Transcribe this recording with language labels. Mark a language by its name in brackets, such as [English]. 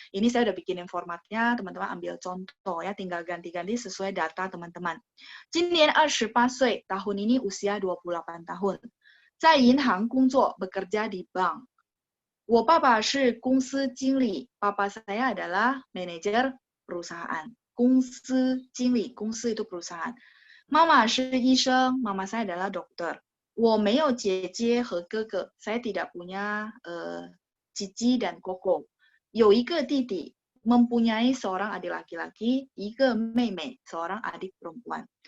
[Indonesian] Ini saya udah bikinin formatnya, teman-teman ambil contoh ya, tinggal ganti-ganti sesuai data teman-teman. [Chinese] 今年28岁, [Indonesian] tahun ini usia 28 tahun. [Chinese] 在银行工作, [Indonesian] bekerja di bank. [Chinese] 我爸爸是公司经理, [Indonesian] papa saya adalah manajer perusahaan. [Chinese] 公司经理, [Indonesian] 公司itu perusahaan. [Chinese] 妈妈是医生, [Indonesian] mama saya adalah dokter. [Chinese] 我没有姐姐和哥哥, [Indonesian] saya tidak punya cici dan koko. [Chinese] 有一个弟弟, [Indonesian] mempunyai seorang adik laki-laki, [Chinese] 一个妹妹, [Indonesian] seorang adik perempuan.